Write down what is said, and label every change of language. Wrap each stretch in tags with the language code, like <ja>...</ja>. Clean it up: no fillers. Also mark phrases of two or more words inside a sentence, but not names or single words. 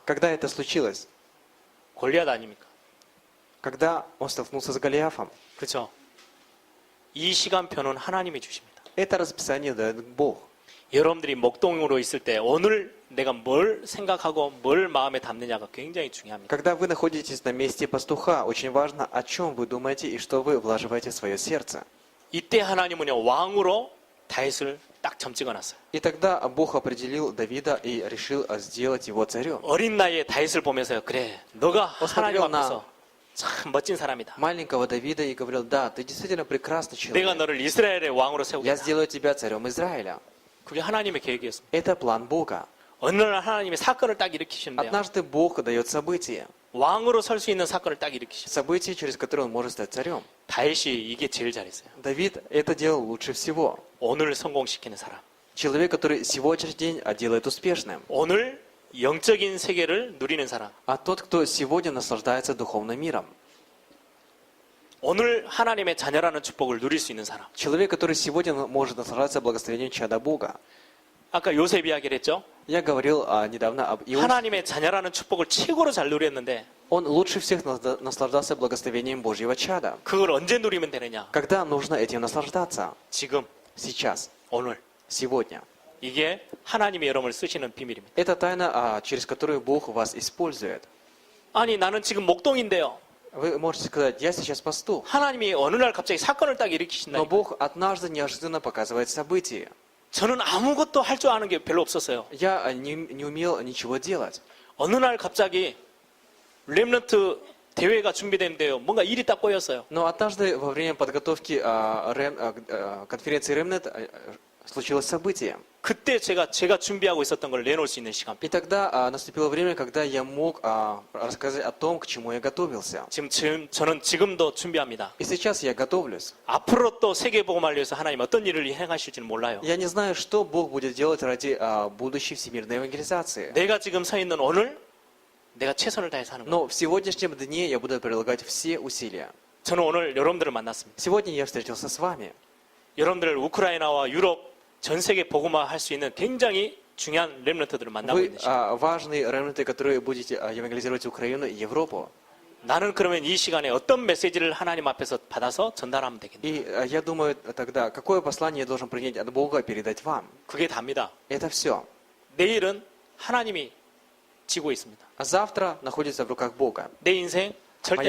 <ru>Когда это случилось?</ru> <ko>골리앗 아닙니까?</ko> <ru>Когда он столкнулся с Голиафом.</ru> <ko>그렇죠. 이 시간표는 하나님이 주십니다.</ko> <ru>Это расписание дает Бог.</ru> <ko>여러분들이 목동으로 있을 때 오늘 내가 뭘 생각하고 뭘 마음에 담느냐가 굉장히 중요합니다.</ko> <ru>Когда вы находитесь на месте пастуха, очень важно, о чем вы думаете и что вы влаживаете в свое сердце.</ru> <ko>이때 하나님은요 왕으로 다윗을 딱 점 찍어놨어요.</ko> <ru>И тогда Бог определил Давида и решил сделать его царем.</ru> <ko>어린 나이에 다윗을 보면서 그래 너가 하나님 посмотрел 앞에서 참 멋진 사람이다.</ko> <ru>Маленького Давида и говорил, да, ты действительно прекрасный</ru> <ko>내가 человек. 너를 이스라엘의 왕으로 Я 세우겠다.</ko> <ru>сделаю тебя царем Израиля.</ru> <ko>그게 하나님의 계획이었습니다.</ko> <ru>Это план Бога.</ru> <ko>어느 날 하나님이 사건을 딱 일으키시는데요.</ko> <ru>Однажды Бог дает событие.</ru> <ko>왕으로 설 수 있는 사건을 딱 일으키셨어요.</ko> <ru>Событие, через которое он может стать царем.</ru> <ko>다윗이 이게 제일 잘했어요.</ko> <ru>Давид это делал лучше всего.</ru> <ko>오늘 성공시키는 사람.</ko> <ru>Человек, который сегодняшний день делает успешным.</ru> <ko>오늘 영적인 세계를 누리는 사람.</ko> <ru>А тот, кто сегодня наслаждается духовным миром.</ru> <ko>오늘 하나님의 자녀라는 축복을 누릴 수 있는 사람.</ko> <ru>Человек, который сегодня может наслаждаться благословением чада Бога.</ru> <ko>아까 요셉 이야기를 했죠.</ko> <ru>Я говорил недавно об Иосифе.</ru> <ko>하나님의 자녀라는 축복을 최고로 잘 누렸는데</ko> <ru>Он лучше всех наслаждался благословением Божьего чада.</ru> <ko>그걸 언제 누리면 되느냐?</ko> <ru>Когда нужно этим наслаждаться?</ru> <ko>지금,</ko> <ru>Сейчас,</ru> <ko>오늘.</ko> <ru>сегодня.</ru> <ko>이게 하나님이 여러분을 쓰시는 비밀입니다.</ko> <ru>Это тайна, через которую Бог вас использует.</ru> <ko>아니 나는 지금 목동인데요.</ko> <ru>Вы можете сказать, я сейчас пастух.</ru> <ko>하나님이 어느 날 갑자기 사건을 딱 Но 일으키신다.</ko> <ru>Бог однажды неожиданно показывает события.</ru> <ko>저는 아무것도 할 줄 아는 게 별로 없었어요.</ko> <ru>Я не умел ничего делать.</ru> <ko>어느 날 갑자기 렘넌트 대회가 준비되는데요. 뭔가 일이 딱 꼬였어요.</ko> <ru>Но однажды во время подготовки конференции Ремнет случилось событие.</ru> <ko>그때 제가 준비하고 있었던 걸 내놓을 수 있는 시간.</ko> <ru>И тогда наступило время, когда я мог рассказать о том, к чему я готовился.</ru> <ko>지금 저는 지금도 준비합니다.</ko> <ru>И сейчас я готовлюсь.</ru> <ko>앞으로 또 세계복음을 위해서 하나님 어떤 일을 행하실지는 몰라요.</ko> <ru>Я не знаю, что Бог будет делать ради будущей всемирной евангелизации.</ru> <ko>내가 지금 서 있는 오늘 내가 최선을 다해서 하는 거예요.</ko> <ru>Но в сегодняшнем дне я буду прилагать все усилия.</ru> <ko>저는 오늘 여러분들을 만났습니다.</ko> <ru>Сегодня я встретился с вами.</ru> <ko>여러분들 우크라이나와 유럽 전 세계 복음화 할 수 있는 굉장히 중요한 렘넌트들을 만나고 Вы 있는 시간.</ko> <ru>важные ремнанты, которые будете евангелизировать Украину и Европу.</ru> <ko>나는 그러면 이 시간에 어떤 메시지를 하나님 앞에서 받아서 전달하면 되겠냐?</ko> <ru>И я думаю тогда, какое послание я должен принять от Бога и передать вам?</ru> <ko>그게 답니다.</ko> <ru>Это все.</ru> <ko>내일은 하나님이 지고 있습니다.</ko> <ru>А завтра находится в руках Бога.</ru> <ko>내 인생 절대</ko>